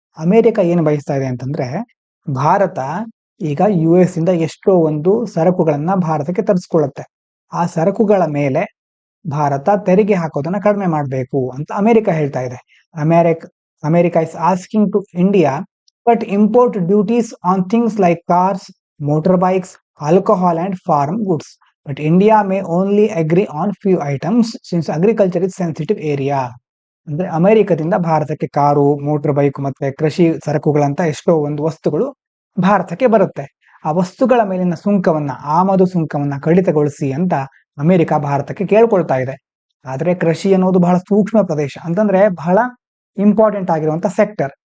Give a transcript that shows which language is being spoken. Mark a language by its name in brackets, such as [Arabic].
[Kannada] America ಏನು ಬಯಸ್ತಾ ಇದೆ ಅಂತಂದ್ರೆ, ಭಾರತ ಈಗ US ಇಂದ ಎಷ್ಟೋ ಒಂದು ಸರಕುಗಳನ್ನ ಭಾರತಕ್ಕೆ ತರಿಸ್ಕೊಳ್ಳುತ್ತೆ, ಆ ಸರಕುಗಳ ಮೇಲೆ ಭಾರತ ತೆರಿಗೆ ಹಾಕೋದನ್ನ ಕಡಿಮೆ ಮಾಡಬೇಕು ಅಂತ ಅಮೆರಿಕ ಹೇಳ್ತಾ ಇದೆ. [English] America is asking to India cut import duties on things like cars, motorbikes, alcohol and farm goods. But India may only agree on few items since agriculture is sensitive area. [Kannada] ಅಂದ್ರೆ ಅಮೆರಿಕದಿಂದ ಭಾರತಕ್ಕೆ car, motor bike ಮತ್ತೆ ಕೃಷಿ ಸರಕುಗಳಂತ ಎಷ್ಟೋ ಒಂದು ವಸ್ತುಗಳು ಭಾರತಕ್ಕೆ ಬರುತ್ತೆ. ಆ ವಸ್ತುಗಳ ಮೇಲಿನ ಸುಂಕವನ್ನ, ಆಮದು ಸುಂಕವನ್ನ ಕಡಿತಗೊಳಿಸಿ ಅಂತ ಅಮೆರಿಕ ಭಾರತಕ್ಕೆ ಕೇಳ್ಕೊಳ್ತಾ ಇದೆ. ಆದ್ರೆ ಕೃಷಿ ಅನ್ನೋದು ಬಹಳ ಸೂಕ್ಷ್ಮ ಪ್ರದೇಶ, ಅಂತಂದ್ರೆ ಬಹಳ ಇಂಪಾರ್ಟೆಂಟ್ ಆಗಿರುವಂತ ಸೆಕ್ಟರ್.